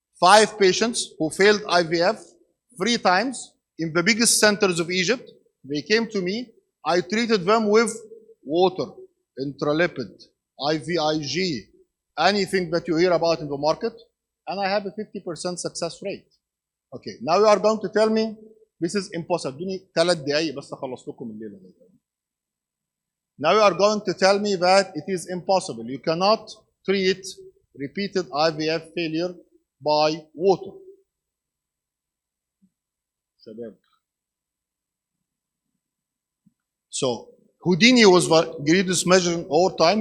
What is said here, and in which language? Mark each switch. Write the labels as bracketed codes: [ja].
[en] 5 patients who failed IVF 3 times in the biggest centers of Egypt. They came to me. I treated them with water, intralipid, IVIG, anything that you hear about in the market, and I have a 50% success rate. Okay, now you are going to tell me this is impossible. [ar] ادوني 3 دقايق بس اخلص لكم الليله دي. [en] Now you are going to tell me that it is impossible. You cannot treat repeated IVF failure by water. So Houdini was the greatest measure in all time.